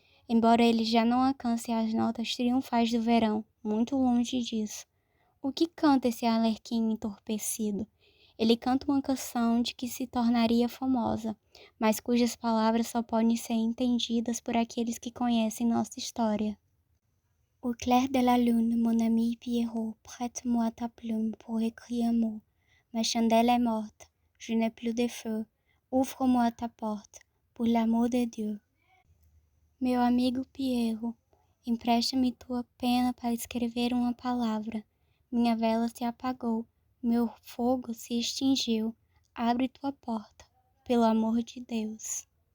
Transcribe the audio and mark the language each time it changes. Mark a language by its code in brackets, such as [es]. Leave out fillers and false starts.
[pt] Embora ele já não alcance as notas triunfais do verão, muito longe disso. O que canta esse Alerquim entorpecido? Ele canta uma canção de que se tornaria famosa, mas cujas palavras só podem ser entendidas por aqueles que conhecem nossa história. [fr] Au clair de la lune, mon ami Pierrot, prête-moi ta plume pour écrire un mot. Ma chandelle est morte, je n'ai plus de feu. Ouvre-moi ta porte, por l'amour de Dieu. [pt] Meu amigo Pierrot, empresta-me tua pena para escrever uma palavra. Minha vela se apagou, meu fogo se extinguiu. Abre tua porta, pelo amor de Deus.